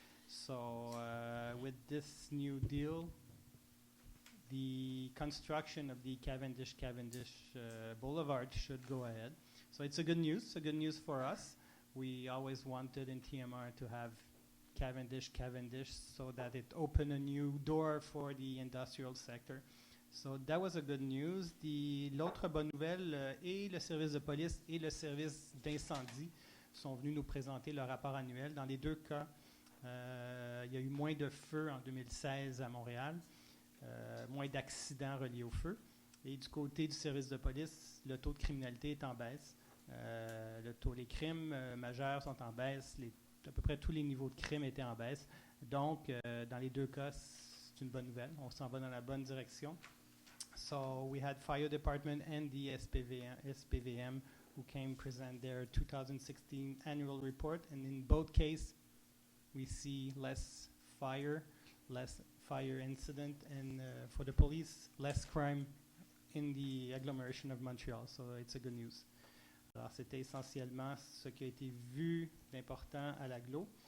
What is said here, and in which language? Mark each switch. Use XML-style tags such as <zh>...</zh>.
<en>So with this new deal, the construction of the Cavendish Boulevard should go ahead. So it's a good news. Good news for us. We always wanted in TMR to have Cavendish, so that it opened a new door for the industrial sector. So that was a good news.</en> <fr>L'autre bonne nouvelle, et le service de police et le service d'incendie sont venus nous présenter leur rapport annuel. Dans les deux cas, il y a eu moins de feux en 2016 à Montréal, moins d'accidents reliés au feu. Et du côté du service de police, le taux de criminalité est en baisse. Les crimes majeurs sont en baisse. À peu près tous les niveaux de crimes étaient en baisse. Donc, dans les deux cas, c'est une bonne nouvelle. On s'en va dans la bonne direction.</fr> <en>So we had fire department and the SPVM who came present their 2016 annual report, and in both cases, we see less fire incident, and for the police, less crime in the agglomeration of Montreal. So it's a good news.</en> <fr>Alors, c'était essentiellement ce qui a été vu d'important à l'aglo.</fr>